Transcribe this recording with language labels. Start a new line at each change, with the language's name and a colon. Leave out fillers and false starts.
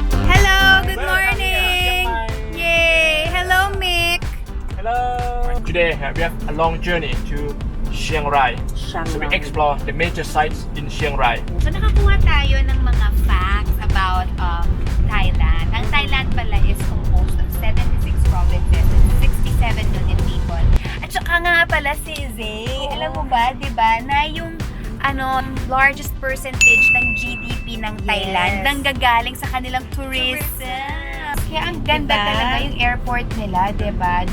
English: Hello! Good morning! Yay! Hello, Mick! Hello. Today we have a long journey to Chiang Rai. So we explore the major sites in Chiang Rai.
Filipino: So nakakuha tayo ng mga
English: facts about Thailand.
Filipino: Ang Thailand pala
English: is composed of 76 provinces and 67 million people.
Filipino: At saka nga pala si Zay, alam mo ba, di ba, na yung
English: largest percentage
Filipino: ng GDP ng Thailand nanggagaling sa kanilang tourism. Kaya ang ganda talaga yung airport nila, di ba?